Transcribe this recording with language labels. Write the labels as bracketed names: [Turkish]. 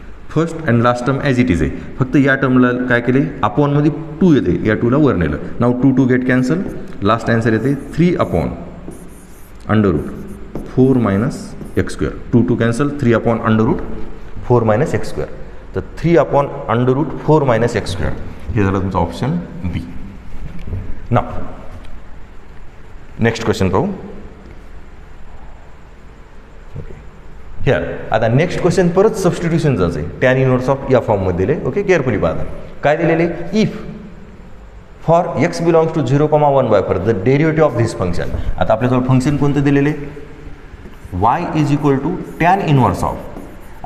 [Marathi] First and last term as it is आहे फक्त या टर्मला काय केले अपॉनमध्ये 2 येते या 2ला वर नेलं नाव 2 गेट कॅन्सल लास्ट आन्सर येते 3 upon under route 4 minus x square 2 cancel 3 upon under route 4 minus x square तर 3 upon under route 4 minus x square हे झालं तुमचं ऑप्शन बी. ना नेक्स्ट क्वेश्चन पाहू. ओके हिअर आता नेक्स्ट क्वेश्चन परत सबस्टिट्यूशनचाच आहे टॅन इनव्हर्स ऑफ या फॉर्ममध्ये दिले. ओके केअरफुली पाहता काय दिलेले [English] If for x belongs to 0,1/4 the derivative of this function. [Marathi] आता आपल्याजवळ फंक्शन कोणतं दिलेले y is equal to tan inverse of